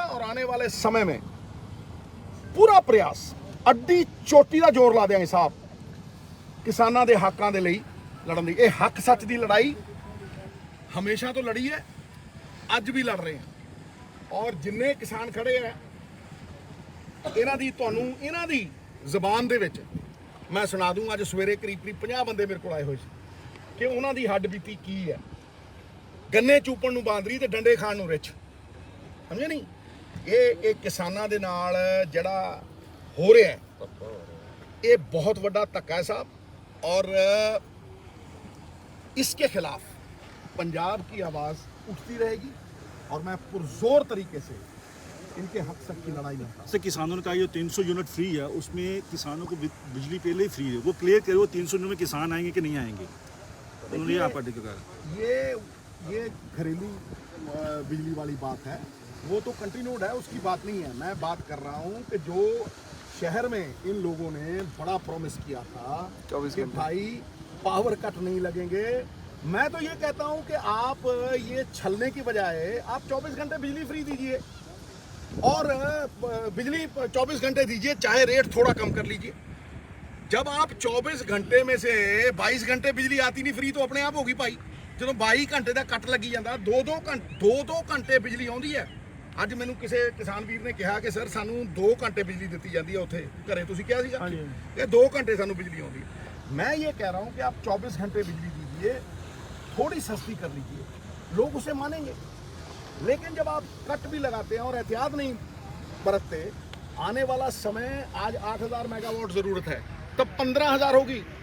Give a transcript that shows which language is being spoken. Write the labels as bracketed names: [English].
[Hindi] और आने वाले समय में पूरा प्रयास, अड्डी चोटी का जोर ला देंगे साहब, [Punjabi] किसानां दे हकों दे लई लड़न दी। [Hindi] ਇਹ हक सच ਦੀ लड़ाई हमेशा तो लड़ी है, ਅੱਜ भी लड़ रहे हैं। और जिन्ने किसान खड़े हैं, [Punjabi] ਇਹਨਾਂ ਦੀ ਜ਼ਬਾਨ ਦੇ ਵਿੱਚ [Hindi] मैं सुना दूंगा। [Punjabi] ਅੱਜ ਸਵੇਰੇ ਕਰੀਬ 50 ਬੰਦੇ ਮੇਰੇ ਕੋਲ ਆਏ ਹੋਏ ਸੀ ਕਿ ਉਹਨਾਂ ਦੀ ਹੱਡ ਬੀਤੀ ਕੀ ਹੈ। ਗੰਨੇ ਚੂਪਣ ਨੂੰ ਬਾਂਦਰੀ ਤੇ ਡੰਡੇ ਖਾਣ ਨੂੰ ਰਿੱਛ, ਸਮਝੇ ਨਹੀਂ? ਇਹ ਕਿਸਾਨਾਂ ਦੇ ਨਾਲ ਜਿਹੜਾ ਹੋ ਰਿਹਾ ਹੈ, ਇਹ ਬਹੁਤ ਵੱਡਾ ਧੱਕਾ ਹੈ ਸਾਹਿਬ। [Hindi] और इसके खिलाफ पंजाब की आवाज़ उठती रहेगी, और मैं पुरजोर तरीके से इनके हक तक की लड़ाई लड़ता। सर, किसानों ने कहा ये 300 यूनिट फ्री है, उसमें किसानों को बिजली पहले ही फ्री है, वो क्लियर करे वो 300 यूनिट में किसान आएंगे कि नहीं आएंगे? उन्होंने यहाँ पार्टी को कहा ये घरेलू बिजली वाली बात है, वो तो कंटिन्यूड है, उसकी बात नहीं है। मैं बात कर रहा हूँ कि जो शहर में इन लोगों ने बड़ा प्रॉमिस किया था कि भाई पावर कट नहीं लगेंगे। मैं तो ये कहता हूं कि आप ये छलने की बजाय आप 24 घंटे बिजली फ्री दीजिए, और बिजली 24 घंटे दीजिए, चाहे रेट थोड़ा कम कर लीजिए। जब आप 24 घंटे में से 22 घंटे बिजली आती नहीं फ्री, तो अपने आप होगी भाई। जो 22 घंटे का कट लगी जाता, 2-2 घंटे बिजली आती है। [Punjabi] ਅੱਜ ਮੈਨੂੰ ਕਿਸੇ ਕਿਸਾਨ ਵੀਰ ਨੇ ਕਿਹਾ ਕਿ ਸਰ ਸਾਨੂੰ 2 ਘੰਟੇ ਬਿਜਲੀ ਦਿੱਤੀ ਜਾਂਦੀ ਹੈ ਉੱਥੇ ਘਰੇ, ਤੁਸੀਂ ਕਿਹਾ ਸੀਗਾ ਕਿ 2 घंटे ਸਾਨੂੰ ਬਿਜਲੀ ਆਉਂਦੀ है। [Hindi] मैं ये कह रहा हूँ कि आप 24 घंटे बिजली दीजिए, थोड़ी सस्ती कर लीजिए, लोग उसे मानेंगे। लेकिन जब आप कट भी लगाते हैं और एहतियात नहीं बरतते, आने वाला समय, आज 8000 मेगावाट ज़रूरत है, तब 15000 होगी।